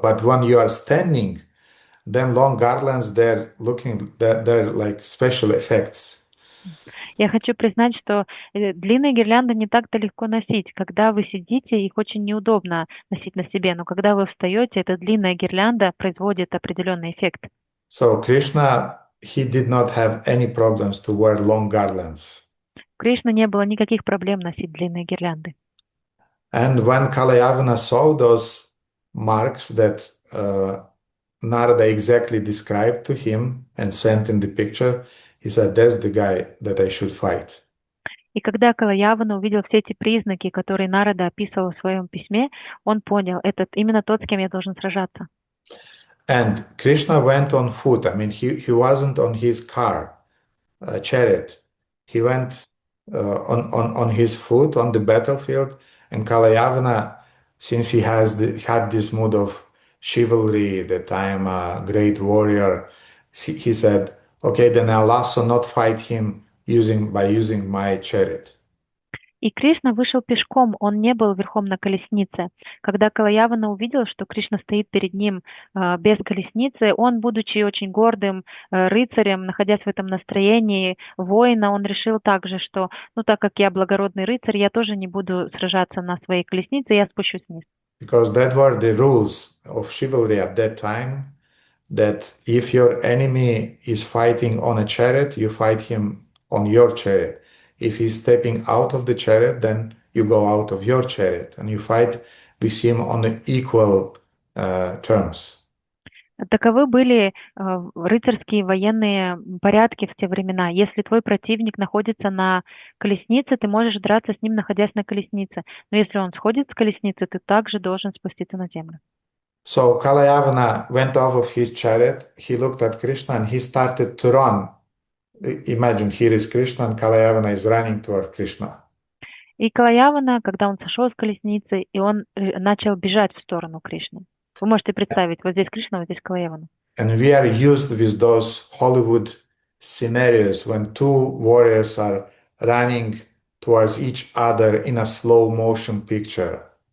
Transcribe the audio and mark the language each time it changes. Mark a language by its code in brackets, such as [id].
[en] But when you are standing, then long garlands, they're like special effects. [ru] Я хочу признать, что длинные гирлянды не так-то легко носить. Когда вы сидите, их очень неудобно носить на себе, но когда вы встаете, эта длинная гирлянда производит определенный эффект. [en] So Krishna, he did not have any problems to wear long garlands. [ru] Кришна не было никаких проблем носить длинные гирлянды. [en] And when Kalayavana saw those marks that Narada exactly described to him and sent in the picture, he said, that's the guy that I should fight. [ru] И когда Калаявана увидел все эти признаки, которые Нарада описывал в своем письме, он понял, это именно тот, с кем я должен сражаться. [en] And Krishna went on foot. He wasn't on his chariot. He went on his foot on the battlefield. And Kalayavana, since he had this mood of chivalry, that I am a great warrior, he said, okay, then I'll also not fight him by using my chariot. [ru] И Кришна вышел пешком, он не был верхом на колеснице. Когда Калаявана увидел, что Кришна стоит перед ним без колесницы, он, будучи очень гордым рыцарем, находясь в этом настроении воина, он решил также, что, так как я благородный рыцарь, я тоже не буду сражаться на своей колеснице, я спущусь вниз. [en] Because that were the rules of chivalry at that time, that if your enemy is fighting on a chariot, you fight him on your chariot. If he's stepping out of the chariot, then you go out of your chariot and you fight with him on equal terms. [ru] Таковы были рыцарские военные порядки в те времена. Если твой противник находится на колеснице, ты можешь драться с ним, находясь на колеснице. Но если он сходит с колесницы, ты также должен спуститься на землю. [en] So Kalayavana went off of his chariot, he looked at Krishna and he started to run. Imagine, here is Krishna and Kalayavana is running toward Krishna. [ru] И Калаявана, когда он сошел с колесницы, и он начал бежать в сторону Кришны. Вы можете представить, вот здесь Кришна, вот здесь Калаявана. [en] And we are used with those Hollywood scenarios when two warriors are running towards each other in a slow motion picture.